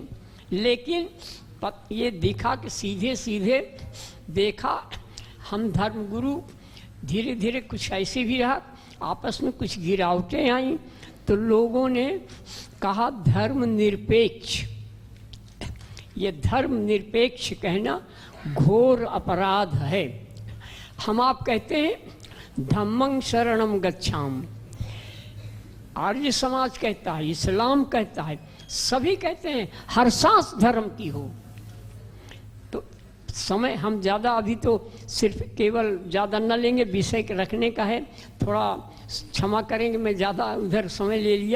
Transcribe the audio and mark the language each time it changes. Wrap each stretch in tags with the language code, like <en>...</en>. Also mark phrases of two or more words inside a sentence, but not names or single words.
<hi>लेकिन ये दिखा कि सीधे सीधे देखा हम धर्मगुरु धीरे धीरे कुछ ऐसे भी रहा, आपस में कुछ गिरावटें आई तो लोगों ने कहा धर्म निरपेक्ष। ये धर्म निरपेक्ष कहना घोर अपराध है। हम आप कहते हैं</hi> <pi>धम्मं शरणं गच्छाम,</pi> <hi>आर्य समाज कहता है, इस्लाम कहता है, सभी कहते हैं हर सांस धर्म की हो। तो समय हम ज़्यादा अभी तो सिर्फ केवल ज़्यादा न लेंगे, विषय के रखने का है, थोड़ा क्षमा करेंगे, मैं ज़्यादा उधर समय ले लिया।</hi>